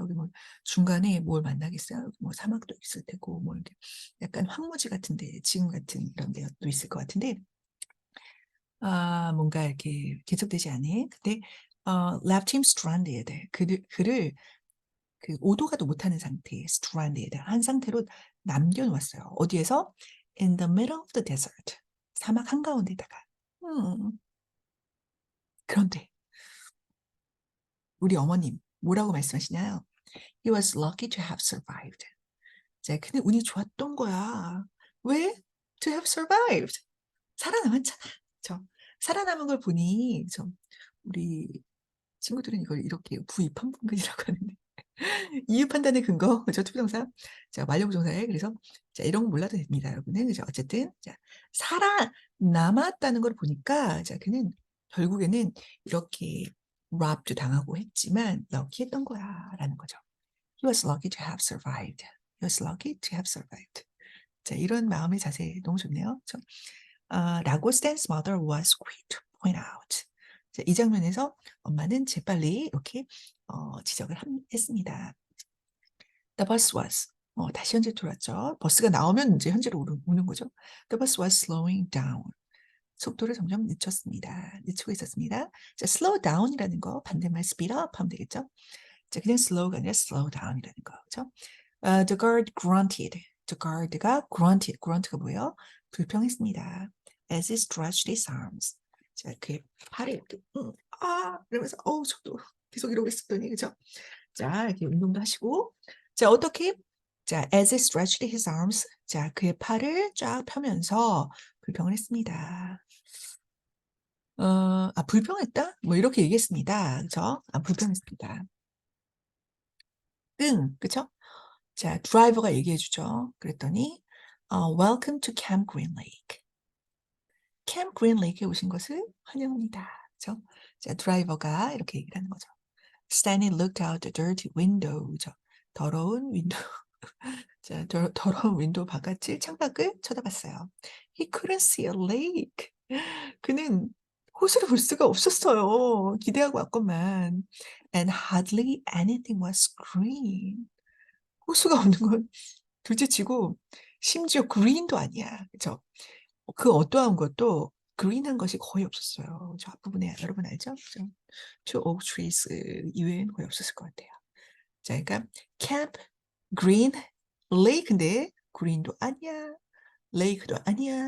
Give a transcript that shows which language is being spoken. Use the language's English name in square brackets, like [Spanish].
[Korean] 여기 뭐 중간에 뭘 만나겠어요? 여기 뭐 사막도 있을 테고 뭐 이렇게 약간 황무지 같은데 지금 같은 이런 데도 있을 것 같은데 뭔가 이렇게 개척되지 않은 근데 [English] left him stranded [Korean] 그를 그 오도가도 못하는 상태 stranded 한 상태로 남겨놓았어요. 어디에서? [English] In the middle of the desert [Korean] 사막 한가운데다가 그런데 우리 어머님 뭐라고 말씀하시나요? [English] He was lucky to have survived. [Korean] 자, 근데 운이 좋았던 거야. 왜? [English] To have survived. [Korean] 살아남았잖아. 저 살아남은 걸 보니 우리 친구들은 이걸 이렇게 부입한분근이라고 하는데 이유 판단의 근거 그죠? 투부정사 자 완료부정사에 그래서 자 이런 거 몰라도 됩니다 여러분은 그죠? 어쨌든 자 살아남았다는 걸 보니까 자 그는 결국에는 이렇게 robbed 당하고 했지만 럭키했던 거야라는 거죠. [English] He was lucky to have survived. He was lucky to have survived. [Korean] 자 이런 마음의 자세 너무 좋네요. 그렇죠? 라고 [English] Stan's mother was quick to point out. [Korean] 자, 이 장면에서 엄마는 재빨리 이렇게 지적을 했습니다. [English] The bus was [Korean] 다시 현재 돌았죠. 버스가 나오면 이제 현재로 오는 거죠. [English] The bus was slowing down. [Korean] 속도를 점점 늦추고 있었습니다. 자, slow down이라는 거 반대말 speed up 하면 되겠죠. 자, 그냥 slow가 아니라 slow down이라는 거. 그렇죠? [English] The guard grunted. [Korean] The guard가 grunt가 뭐예요? 불평했습니다. [English] As he stretched his arms. [Korean] 자, 그의 팔을 이렇게 이러면서 속도 계속 이러고 있었더니 그죠? 자, 이렇게 운동도 하시고 자, 어떻게? 자, as he stretched his arms. 자, 그의 팔을 쫙 펴면서 불평을 했습니다. 불평했다? 뭐 이렇게 얘기했습니다. 그죠? 불평했습니다. 그쵸? 자, 드라이버가 얘기해 주죠. 그랬더니 [English] Welcome to Camp Green Lake. [Korean] 캠 그린 레이크에 오신 것을 환영합니다. 그죠? 자, 드라이버가 이렇게 얘기를 하는 거죠. [English] Stanley looked out the dirty window. [Korean] 그죠? 더러운 윈도우. 자, 더러운 윈도우 바깥을 창밖을 쳐다봤어요. [English] He couldn't see a lake. [Korean] 그는 호수를 볼 수가 없었어요. 기대하고 왔건만. [English] And hardly anything was green. [Korean] 호수가 없는 건 둘째치고 심지어 green도 아니야. 그죠? 그 어떠한 것도 그린한 것이 거의 없었어요. 저 앞부분에 여러분 알죠? [English] Two oak trees [Korean] 이외에는 거의 없었을 것 같아요. 자, 그러니까 camp, green, lake인데 green도 아니야, lake도 아니야.